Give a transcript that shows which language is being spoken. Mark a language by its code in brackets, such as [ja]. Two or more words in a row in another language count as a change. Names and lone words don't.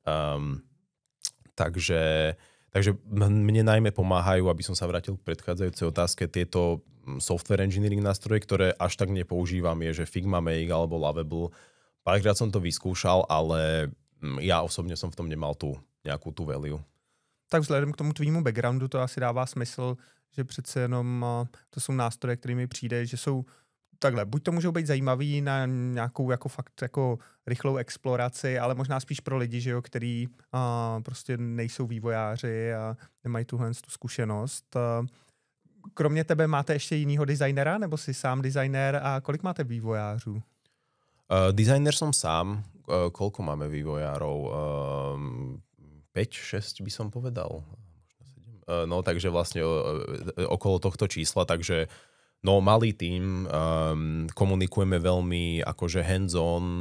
[sk] Takže mne najmä pomáhajú, aby som sa vrátil k predchádzajúcej otázke, tieto [en] software engineering [sk] nástroje, ktoré až tak nepoužívam, je, že Figma Make alebo Lovable. Párkrát som to vyskúšal, ale ja osobne som v tom nemal nejakú tú value. [cs] Tak vzhledem k tomu tvýmu backgroundu to asi dává smysl, že přece jenom to jsou nástroje, které mi přijde, že jsou takhle, buď to můžou být zajímavý na nějakou jako fakt jako rychlou exploraci, ale možná spíš pro lidi, že jo, který prostě nejsou vývojáři a nemají tuhle tu zkušenost. Kromě tebe máte ještě jinýho designera, nebo jsi sám designér a kolik máte vývojářů? [sk] Designer som sám. Koľko máme vývojárov? 5-6 by som povedal. No takže vlastne okolo tohto čísla, takže no malý tím, komunikujeme veľmi akože hands-on.